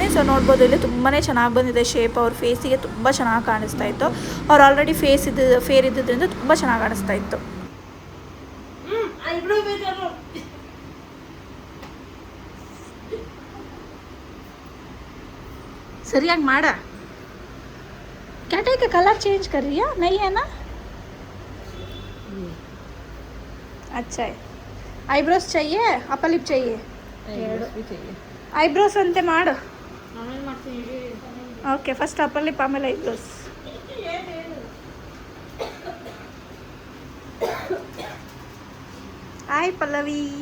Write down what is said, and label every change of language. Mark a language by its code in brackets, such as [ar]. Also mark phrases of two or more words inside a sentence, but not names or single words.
[kn] ಸೊ ನೋಡ್ಬೋದು ಇಲ್ಲಿ ತುಂಬಾ ಚೆನ್ನಾಗಿ ಬಂದಿದೆ ಶೇಪ್. ಅವ್ರ ಫೇಸಿಗೆ ತುಂಬ ಚೆನ್ನಾಗಿ ಕಾಣಿಸ್ತಾ ಇತ್ತು. ಅವ್ರು [en] already fair [kn] ಇದ್ದಿದ್ದರಿಂದ ತುಂಬ ಚೆನ್ನಾಗಿ ಕಾಣಿಸ್ತಾ ಇತ್ತು. ಸರಿಯಾಗಿ ಮಾಡ. [hi] क्या [en] colour change [hi] कर रही है? नहीं है ना? अच्छा है. ಐಬ್ರೋಸ್ चाहिए, [en] upper lip [hi] चाहिए? [kn] ಐಬ್ರೋಸ್ ಅಂತೆ ಮಾಡು. [en] Okay, first upper lip [kn] ಆಮೇಲೆ ಐಬ್ರೋಸ್. ಹಾಯ್ ಪಲ್ಲವಿ.